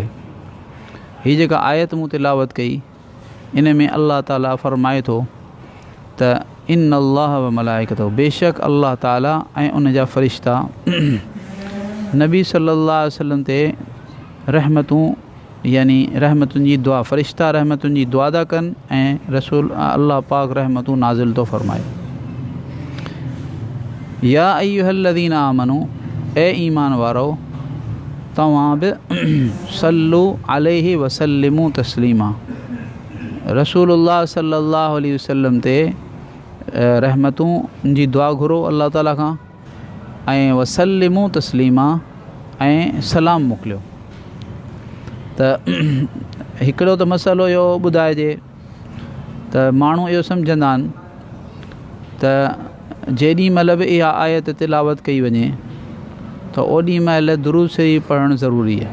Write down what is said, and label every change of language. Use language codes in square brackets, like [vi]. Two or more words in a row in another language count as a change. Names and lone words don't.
[sd] हीअ जेका आयत मूं तिलावत कई इन में अल्लाह ताला फ़रमाए थो त [ar] إن الله وملائكته [sd] बेशक अल्लाह ताला ऐं उन जा फ़रिश्ता नबी [ar] صلى الله عليه وسلم [sd] ते रहमतूं यानी रहमतुनि जी दुआ फ़रिश्ता रहमतुनि जी दुआ था कनि ऐं रसूल अल्लाह पाक रहमतूं नाज़िल थो फ़रमाए। [ar] يا أيها الذين آمنوا [sd] ए ईमान वारो तव्हां बि [ar] صلوا عليه وسلموا تسليما رسول الله صلى الله عليه وسلم [sd] ते रहमतूं जी दुआ घुरो अल्लाह ताला खां ऐं [ar] وسلموا تسليما [sd] ऐं सलाम मोकिलियो। त हिकिड़ो त मसइलो इहो ॿुधाइजे त माण्हू इहो सम्झंदा आहिनि त जेॾी महिल बि इहा आयत तिलावत कई वञे त ओॾी महिल दुरूद शरीफ़ पढ़णु ज़रूरी आहे।